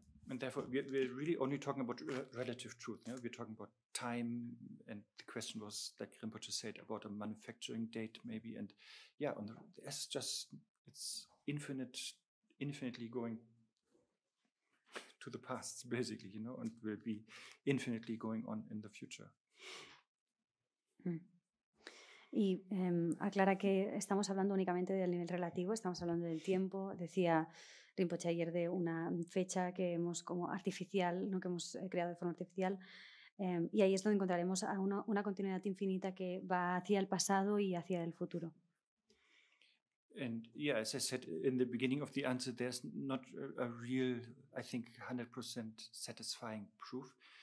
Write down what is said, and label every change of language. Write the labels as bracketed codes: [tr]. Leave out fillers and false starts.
[en] And therefore, we're really only talking about relative truth. We're talking about time, and the question was, like Rinpoche said, about a manufacturing date, maybe. And it's infinitely going to the past, basically, and will be infinitely going on in the future. [es] Y aclara que estamos hablando únicamente del nivel relativo, estamos hablando del tiempo. Decía Rinpoche ayer de una fecha que hemos como artificial, ¿no? Que hemos creado de forma artificial, y ahí es donde encontraremos una continuidad infinita que va hacia el pasado y hacia el futuro. [en] And yeah, as I said in the beginning of the answer, there's not a real, I think, 100% satisfying proof.